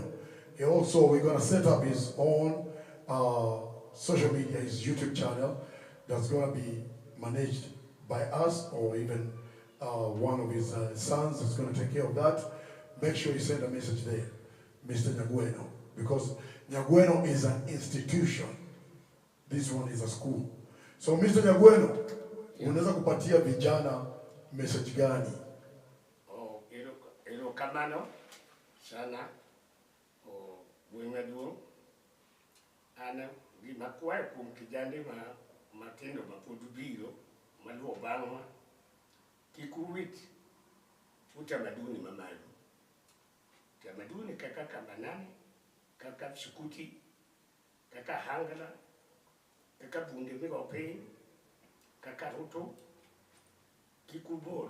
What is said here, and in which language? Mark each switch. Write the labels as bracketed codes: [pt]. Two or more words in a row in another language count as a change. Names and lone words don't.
[en] We're going to set up his own social media, his YouTube channel, that's going to be managed by us, or even one of his sons that's going to take care of that. Make sure you send a message there, Mr. Nyargweno, because Nyargweno is an institution. This one is a school. So Mr. [sw] Nyargweno, unaweza kupatia vijana message gani? [luo] Ilo kamano sana Oduor ana gimakuayo kuom kijande matindo mapod maluwo bang'wa, kik uwit utamaduni mamalo. Utamaduni kaka kamanani, kaka sukuti, kaka hangla, kaka bunde migo piny, kaka ruto, kik ubol.